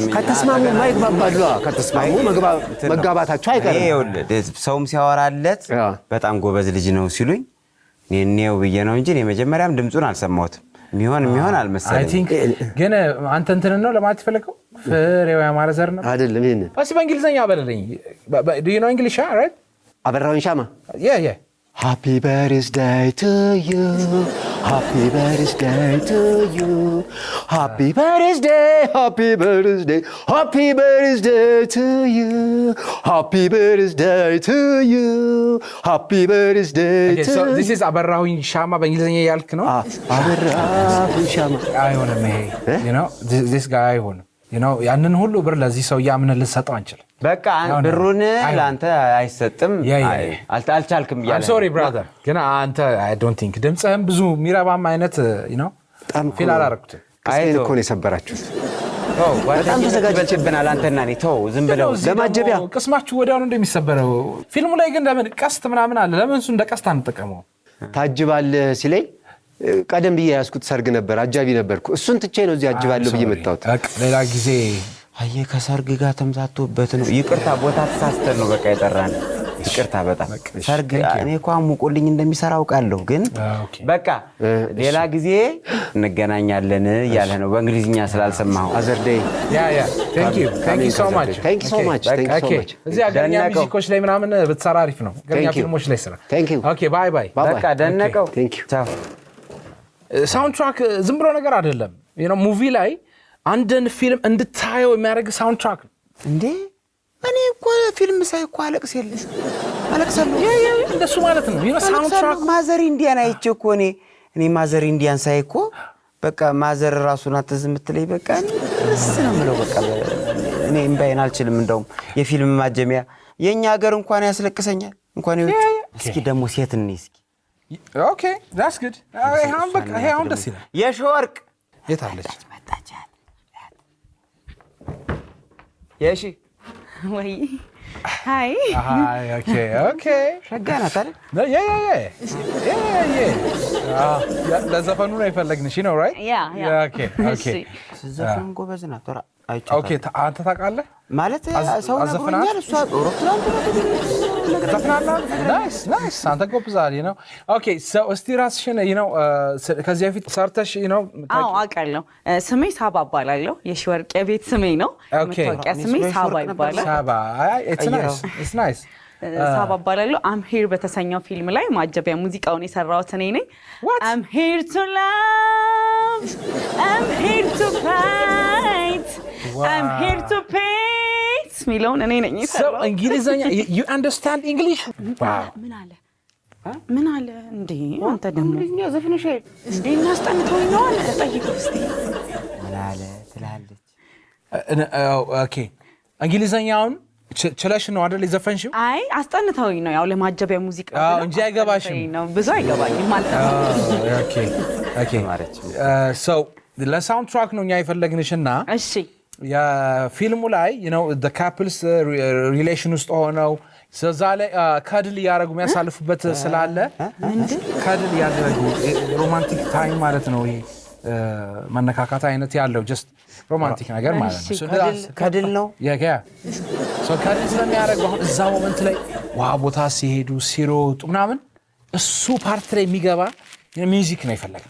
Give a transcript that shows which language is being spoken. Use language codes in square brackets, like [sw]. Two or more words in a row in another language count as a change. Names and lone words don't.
[am] ከተስማሙ ማይግባባሉ ከተስማሙ መጋባታቸው አይቀርም ይኸውልህ ሰውም ሲያወራለት በጣም ጎበዝ ልጅ ነው ሲሉኝ እኔው ብዬ ነው እንጂ መጀመሪያም ድምጹን አልሰማሁትም የሚሆን አልመሰለኝ [en] I think [am] ግን አንተ እንትን ነው ለማለት ፈለከው ፍሬው ያማረ ዘር ነው አይደለም ይሄን እሺ በእንግሊዘኛ አበረልኝ [en] do you know English right [am] አበራውን ሻማ [en] yeah Happy birthday to you Happy birthday to you Happy birthday Happy birthday Happy birthday to you Happy birthday to you Happy birthday okay, to so this is [am] አበራሁኝ ሻማ በእንግሊዘኛ ያልክ ነው አበራሁኝ ሻማ አይሆንም ይሄ [en] you know this guy [am] አይሆንም [en] you know [am] ያንን ሁሉ ብር ለዚህ ሰው ያምን ልሰጠው አንችል በቃ ብሩን ላንተ አይሰጥም አልቻልክም ይላል [en] I'm sorry brother [am] ግን አንተ [en] I don't think [am] ድምጽህም ብዙ ሚራባም አይነት [en] you know [am] ፊል አላረኩት አይቶ እኮ ነው የሰበራችሁት በጣም ተዘጋጅተብናል አንተና እኔ ተው ዝም ብለው ለማጀቢያ ቅስማችሁ ወዲያው ነው እንደሚሰበረው ፊልሙ ላይ ግን ለምን ቀስት ምናምን አለ ለምን እሱ እንደ ቀስት አንጠቀመው ታጅባል ሲለኝ ቀደም ብዬ ያስኩት ሰርግ ነበር አጃቢ ነበርኩ እሱን ትቼ ነው እዚህ አጅባለሁ ብዬ መጣሁት ሌላ ጊዜ አየ ከሰርግ ጋር ተምታቶበት ነው ይቅርታ ቦታ ተሳስተን ነው በቃ የጠራን ይቅርታ በጣም ሰርግ እኔ እንኳን ሙቆልኝ እንደሚሰራ አውቃለሁ ግን በቃ ሌላ ጊዜ እንገናኛለን ያለ ነው በእንግሊዝኛ ስላልሰማው [en] other day yeah thank you so much [am] እዚህ አገኛ ሙዚኮች ላይ ምናምን ብትሰራ አሪፍ ነው ገኛ ፊልሞች ላይ ስራ [en] okay bye [am] በቃ ደነቀው ቻው ሳውንድ ትራክ ዝም ብሎ ነገር አይደለም [en] you know [am] ሙቪ ላይ አንድን ፊልም እንድታየው የሚያደርግ ሳውንድ ትራክ እንዴ እኔ እኮ ፊልም ሳይ እኮ አለቅሳለሁ እንደሱ ማለት ነው [en] you know [am] ሳውንድ ትራክ ማዘር ኢንዲያን አይቼ እኮ እኔ ማዘር ኢንዲያን ሳይ እኮ በቃ ማዘር ራሱን አትዝም ምትለይ በቃ እስ ነው ምለው በቃ እኔ እምባይን አልችልም እንደውም የፊልም ማጀሚያ የኛ ሀገር እንኳን ያስለቅሰኛል እንኳን ይወጭ እስኪ ደሞ ሴት እንይ እስኪ [en] okay that's good hey [am] አሁን ደስ ይላል የሾርቅ የታለች መጣቻት የሺ ወይ ሃይ [en] okay [am] ሸጋና ታዲያ yeah ለዘፈኑ ነው የፈለግንሽ ነው right [en] yeah okay [am] ዘፈኑ ጎበዝና ተራ okay አንተ ታውቃለህ ማለት ሰው ነግሮኛል እሷ ኦሮፕላን [en] nice [am] አንተ ጎብዛል [en] you know okay so [am] እስቲ ራስሽን [en] you know [am] ከዚህ በፊት ሰርተሽ [en] you know [am] አውቃለሁ ስሜ ሳባ እባላለሁ የሽወርቅ የቤት ስሜ ነው መታወቂያ ስሜ ሳባ ይባላል [en] ሳባ it's nice [am] ሳባ እባላለሁ I'm here በተሰኘው ፊልም ላይ ማጀቢያ ሙዚቃውን የሰራሁት እኔ ነኝ I'm here to love I'm here to fight I'm here to paint ሚለውን እኔ ነኝ የሰራሁት so እንግሊዘኛ [en] you understand English wow [am] ምን አለ እንዴ አንተ ደግሞ እንግሊዝኛ ዘፈንሽ እንዴ እናስጠንተው ነው ጠይቀው እስቲ ምን አለ ትላለች [en] okay [am] እንግሊዘኛውን ችለሽ ነው አይደል ዘፈንሽው አይ አስጠንተውኝ ነው ያው ለማጀቢያ ሙዚቃ እንጂ አይገባሽም ነው ብዙ አይገባኝም ማለት ነው [en] okay so [am] ለሳውንድ ትራክ ነው የፈለግንሽና እሺ የፊልሙ ላይ [en] you know the couples relation [am] ውስጥ ሆነው ስለዛለ ካድል ያረጉ የሚያሳልፉበት ስላለ ካድል ያደረጉ ሮማንቲክ ታይም ማለት ነው ይሄ መነካካት አይነት ያለው just ሮማንቲክ ነገር ማለት ነው ካድል ነው ያ so ካድል ስለሚያረጉ አሁን እዛ ሞመንት ላይ ቦታ ሲሄዱ ሲሮጡ ምናምን እሱ ፓርት ላይ የሚገባ ሚውዚክ ነው ይፈልጋል